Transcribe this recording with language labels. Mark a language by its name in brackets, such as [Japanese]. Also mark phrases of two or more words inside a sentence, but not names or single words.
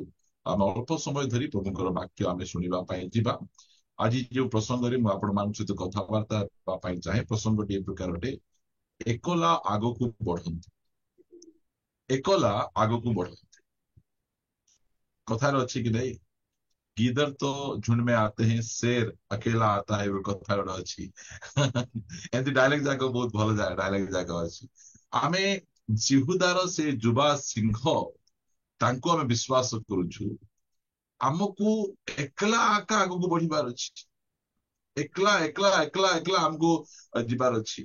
[Odia] ଆମେ ଅଳ୍ପ ସମୟ ଧରି ପ୍ରଭୁଙ୍କର ବାକ୍ୟ ଆମେ ଶୁଣିବା ପାଇଁ ଯିବା। ଆଜି ଯୋଉ ପ୍ରସଙ୍ଗରେ ମୁଁ ଆପଣମାନଙ୍କ ସହିତ କଥାବାର୍ତ୍ତା ହେବା ପାଇଁ ଚାହେଁ, ପ୍ରସଙ୍ଗଟି ଏ ପ୍ରକାର ଅଟେ, ଏକଲା ଆଗକୁ ବଢନ୍ତୁ। ଏକଲା ଆଗକୁ ବଢନ୍ତୁ। କଥାରେ ଅଛି କି ନାଇଁ, [Hindi] गीदड़ तो झुंड में आते हैं, शेर अकेला आता है, [Odia] ଗୋଟେ କଥା ଗୋଟେ ଅଛି। ଏମିତି ଡାଇଲଗ ଯାକ ବହୁତ ଭଲ ଡାଇଲଗ ଯାକ ଅଛି। ଆମେ ଜିହୁଦାର ସେ ଯୁବା ସିଂହ, ତାଙ୍କୁ ଆମେ ବିଶ୍ୱାସ କରୁଛୁ। ଆମକୁ ଏକଲା ଆକା ଆଗକୁ ବଢିବାର ଅଛି। ଏକଲା ଏକଲା ଏକଲା ଏକଲା ଆମକୁ ଯିବାର ଅଛି।